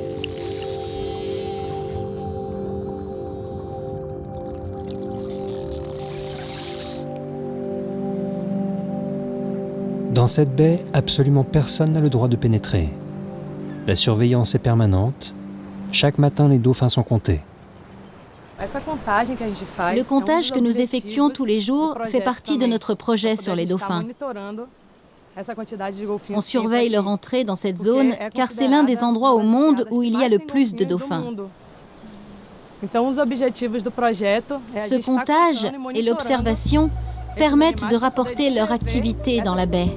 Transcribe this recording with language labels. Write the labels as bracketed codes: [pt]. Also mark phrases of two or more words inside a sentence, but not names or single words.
[fr] Dans cette baie, absolument personne n'a le droit de pénétrer. La surveillance est permanente. Chaque matin, les dauphins sont comptés. [pt] Essa contagem que a gente faz, [fr] Le comptage [pt] é que um dos [fr] nous effectuons [pt] objetivos [fr] tous les jours [pt] do projeto [fr] fait partie de [pt] também. [fr] notre projet [pt] Pra [fr] sur les [pt] poder estar [fr] dauphins. [pt] monitorando essa quantidade de golfinhos [fr] On [pt] que [fr] surveille [pt] entra [fr] leur [pt] aqui, [fr] entrée dans cette [pt] porque [fr] zone [pt] é [fr] car c'est l'un des [pt] considerada [fr] endroits au [pt] uma das [fr] monde [pt] cidades [fr] où [pt] que [fr] il y a [pt] mais [fr] le [pt] tem [fr] plus de [pt] golfinhos do [fr] dauphins. [pt] mundo. Então, os objetivos do projeto é a [fr] Ce [pt] gente tá [fr] comptage [pt] contando e [fr] et [pt] monitorando [fr] l'observation [pt] esses [fr] permettent de [pt] animais pra [fr] rapporter [pt] poder [fr] leur [pt] descrever [fr] activité dans la baie.